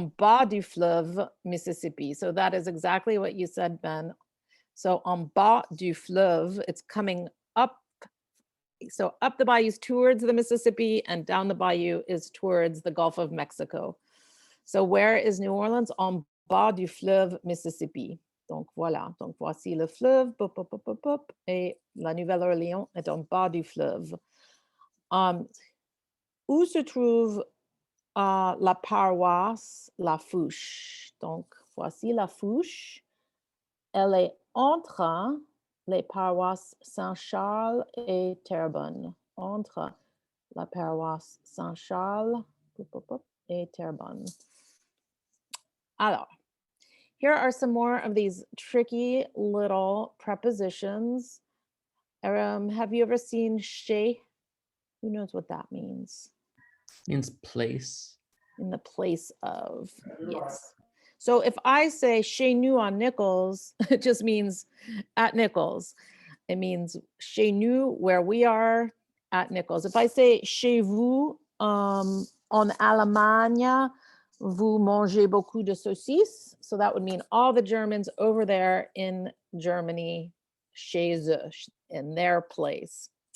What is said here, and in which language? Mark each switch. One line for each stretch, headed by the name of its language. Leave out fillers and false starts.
French: En bas du fleuve Mississippi.
English: So that is exactly what you said, Ben. So
French: en bas du fleuve,
English: it's coming up. So up the bayou is towards the Mississippi, and down the bayou is towards the Gulf of Mexico. So where is New Orleans?
French: En bas du fleuve Mississippi. Donc voilà, donc voici le fleuve, pop, pop, pop, pop, pop, et la Nouvelle-Orléans est en bas du fleuve. Où se trouve la paroisse La Fouche? Donc voici La Fouche. Elle est entre les paroisses Saint-Charles et Terrebonne. Entre la paroisse Saint-Charles et Terrebonne.
English: Alors, here are some more of these tricky little prepositions. Have you ever seen chez? Who knows what that means? Means place. In the place of, yes. So if I say
French: chez nous
English: on Nichols, it just means at Nichols. It means
French: chez nous,
English: where we are at Nichols. If I say
French: chez vous en Allemagne, Vous mangez beaucoup de saucisses.
English: So that would mean all the Germans over there in Germany,
French: chez eux,
English: in their place.